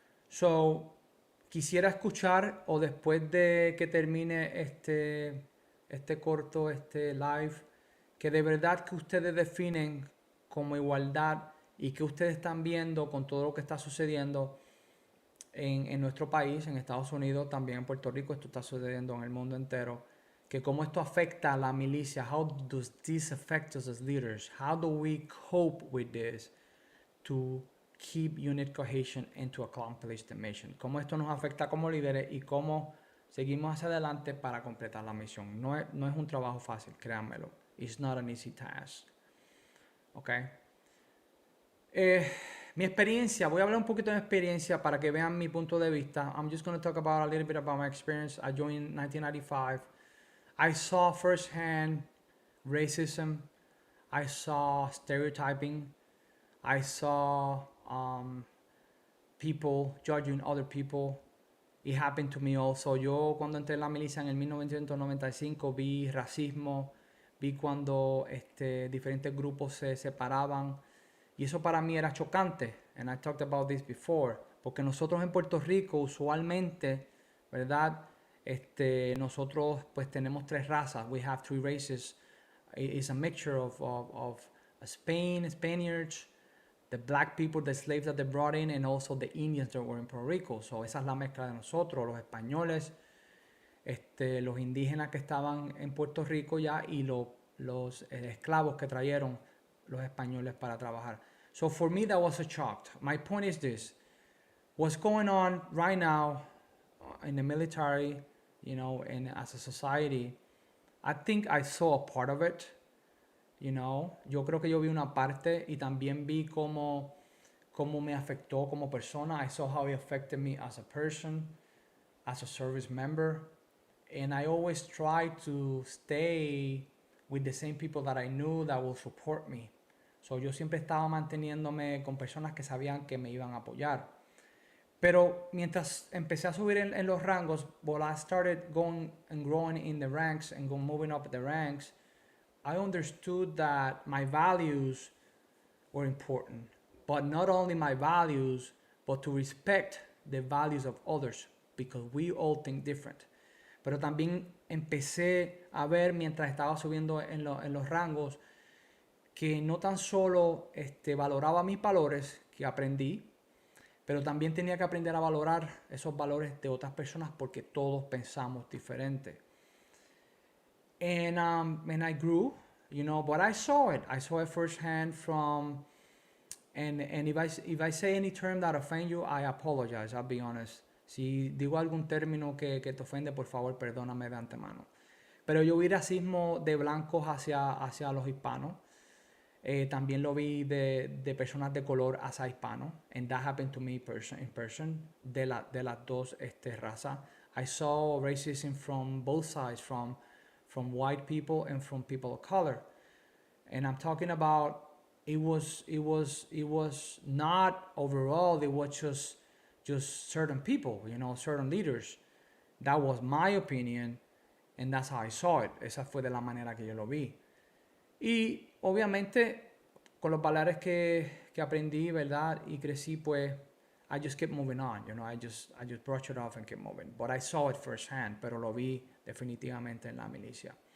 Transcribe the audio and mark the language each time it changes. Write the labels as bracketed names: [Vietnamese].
[Spanish] So, quisiera escuchar, o después de que termine este corto, live, que de verdad que ustedes definen como igualdad y que ustedes están viendo con todo lo que está sucediendo en nuestro país, en Estados Unidos, también en Puerto Rico, esto está sucediendo en el mundo entero, que cómo esto afecta a la milicia. [English] How does this affect us as leaders? How do we cope with this to keep unit cohesion and to accomplish the mission? [Spanish] Cómo esto nos afecta como líderes y cómo seguimos hacia adelante para completar la misión. No es un trabajo fácil, créanmelo. [English] It's not an easy task. Okay. [Spanish] Mi experiencia, voy a hablar un poquito de mi experiencia para que vean mi punto de vista. [English] I'm just going to talk about a little bit about my experience. I joined in 1995. I saw firsthand racism. I saw stereotyping. I saw people judging other people. It happened to me also. [Spanish] Yo cuando entré en la milicia en el 1995 vi racismo, vi cuando diferentes grupos se separaban. Y eso para mí era chocante. [English] And I talked about this before. [Spanish] Porque nosotros en Puerto Rico usualmente, ¿verdad? Nosotros pues tenemos tres razas. [English] We have three races. It's a mixture of Spain, Spaniards, the black people, the slaves that they brought in, and also the Indians that were in Puerto Rico. [Spanish] So esa es la mezcla de nosotros, los españoles, los indígenas que estaban en Puerto Rico ya y los esclavos que trajeron los españoles para trabajar. [English] So for me that was a shock. My point is this. What's going on right now in the military, you know, and as a society, I think I saw a part of it, you know. [Spanish] Yo creo que yo vi una parte y también vi cómo me afectó como persona. [English] I saw how it affected me as a person, as a service member. And I always try to stay with the same people that I knew that will support me. [Spanish] So yo siempre estaba manteniéndome con personas que sabían que me iban a apoyar. Pero mientras empecé a subir en los rangos, [English] while I started going and growing in the ranks and moving up the ranks, I understood that my values were important. But not only my values, but to respect the values of others, because we all think different. [Spanish] Pero también empecé a ver mientras estaba subiendo en los rangos que no tan solo valoraba mis valores que aprendí, pero también tenía que aprender a valorar esos valores de otras personas porque todos pensamos diferente. [English] And I grew, you know, but I saw it firsthand from, and if I say any term that offend you, I apologize, I'll be honest. [Spanish] Si digo algún término que te ofende, por favor, perdóname de antemano. Pero yo vi racismo de blancos hacia los hispanos. También lo vi de personas de color hacia hispanos. [English] And that happened to me in person. [Spanish] De las dos razas. [English] I saw racism from both sides, from white people and from people of color. And I'm talking about it was not overall. It was just certain people, certain leaders. That was my opinion, and that's how I saw it. [Spanish] Esa fue de la manera que yo lo vi. Y obviamente con los valores que aprendí, ¿verdad? Y crecí, pues [English] I just kept moving on, I just brushed it off and kept moving. But I saw it firsthand, [Spanish] pero lo vi definitivamente en la milicia.